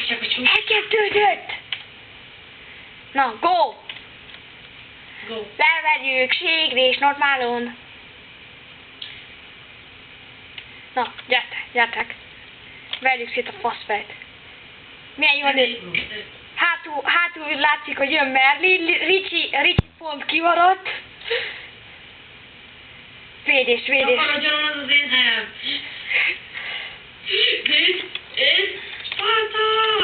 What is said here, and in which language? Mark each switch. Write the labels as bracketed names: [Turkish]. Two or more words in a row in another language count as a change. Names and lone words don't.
[Hungarian] Elkezdődött! Na, go! Go. Levegyük, ségrés, normálon. Na, gyertek. Verjük szét a faszfejt. Milyen jól néz. Hátul látszik, hogy jön Merlin, Ricsi pont kimaradt. Védés. Akarodjon az én helyem. Sparta!